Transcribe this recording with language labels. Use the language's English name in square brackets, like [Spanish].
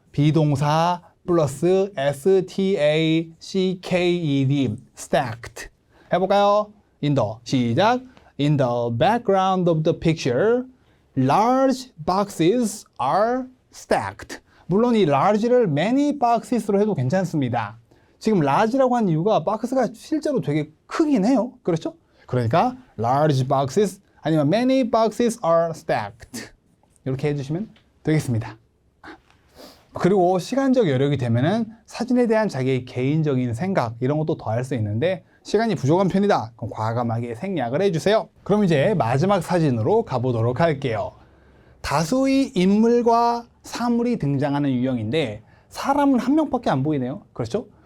[Korean] 비동사 플러스 stacked. [English] stacked. [Korean] 해볼까요? [English] In the. 시작. In the background of the picture, large boxes are stacked. [Korean] 물론 이 large를 many boxes로 해도 괜찮습니다. 지금 large라고 한 이유가 박스가 실제로 되게 크긴 해요. 그렇죠? 그러니까 [English] large boxes [Korean] 아니면 [English] many boxes are stacked. [Korean] 이렇게 해주시면 되겠습니다. 그리고 시간적 여력이 되면은 사진에 대한 자기의 개인적인 생각 이런 것도 더 할 수 있는데 시간이 부족한 편이다. 그럼 과감하게 생략을 해주세요. 그럼 이제 마지막 사진으로 가보도록 할게요. 다수의 인물과 사물이 등장하는 유형인데 사람은 한 명밖에 안 보이네요. 그렇죠?